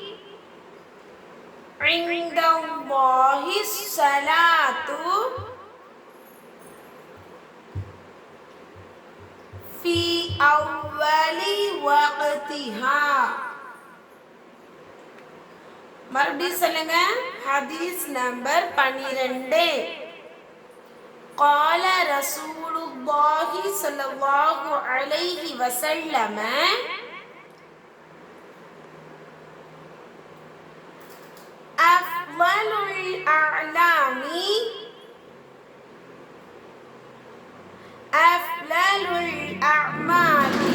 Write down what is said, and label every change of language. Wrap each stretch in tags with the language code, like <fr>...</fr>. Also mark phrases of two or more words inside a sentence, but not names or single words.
<ar>عند الله الصلاة في أول وقتها.</ar> <ta>மறுபடியும் சொல்லுங்க. ஹதீஸ் நம்பர் 12.</ta> <ar>قال رسول الله صلى الله عليه وسلم أفضل الأعلام أفضل الأعمال</ar>